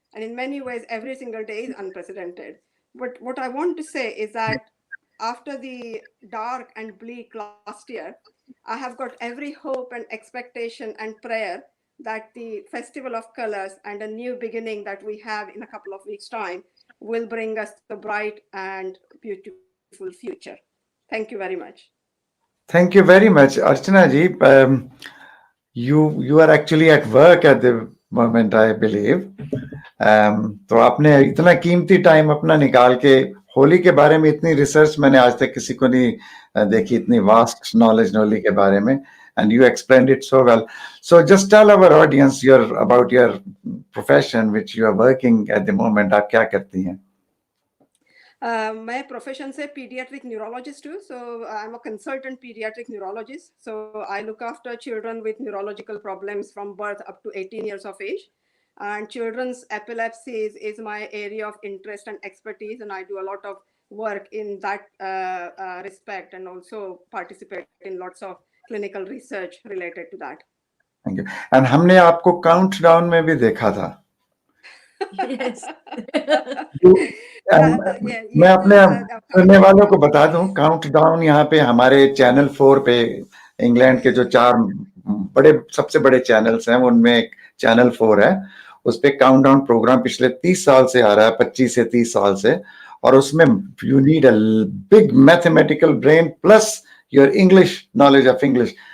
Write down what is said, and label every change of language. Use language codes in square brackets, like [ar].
[en] And in many ways, every single day is unprecedented. But what I want to say is that after the dark and bleak last year, I have got every hope and expectation and prayer that the Festival of Colors and a new beginning that we have in a couple of weeks' time will bring us the bright and beautiful future. Thank you very much. Thank you very much, Archana ji. You are actually at work at the moment, I believe. [hi] तो आपने इतना कीमती time अपना निकाल के होली के बारे में इतनी रिसर्च मैंने आज तक किसी को नहीं देखी, इतनी वास्ट नॉलेज होली के बारे में, [en] and you explained it so well. So just tell our audience about your profession which you are working at the moment. [hi] आप क्या करती हैं? मैं प्रोफेशन से [en] pediatric neurologist [hi] हूँ, [en] so I'm a consultant pediatric neurologist. So I look after children with neurological problems from birth up to 18 years of age. And children's epilepsy is my area of interest and expertise, and I do a lot of work in that respect, and also participate in lots of clinical research related to that. Thank you. And [hi] हमने आपको countdown में भी देखा था. [en] Yes. [hi] मैं अपने सुनने वालों को बता दूं, काउंटडाउन यहाँ पे हमारे चैनल 4 पे, इंग्लैंड के जो 4 सबसे बड़े चैनल्स हैं उनमें एक चैनल 4 है, उस पे काउंटडाउन प्रोग्राम पिछले 30 साल से आ रहा है, 25 से 30 साल से, और उसमें [en] You need a big mathematical brain plus your English knowledge of English.